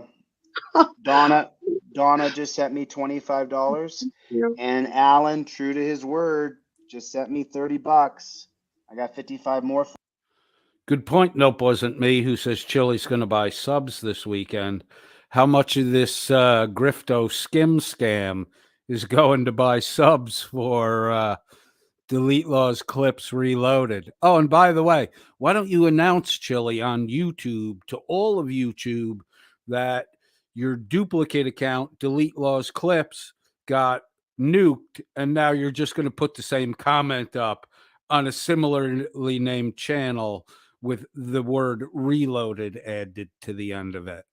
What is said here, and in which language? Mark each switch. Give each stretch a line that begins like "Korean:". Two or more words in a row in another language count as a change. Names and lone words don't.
English: Donna just sent me $25, and Alan, true to his word, just sent me $30. I got 55 more. Good point. Nope, wasn't me. Who says Chili's going to buy subs this weekend? How much of this Grifto skim scam is going to buy subs for Delete Laws Clips Reloaded? Oh, and by the way, why don't you announce, Chili, on YouTube to all of YouTube that your duplicate account, Delete Laws Clips, got nuked, and now you're just going to put the same comment up on a similarly named channel with the word reloaded added to the end of it.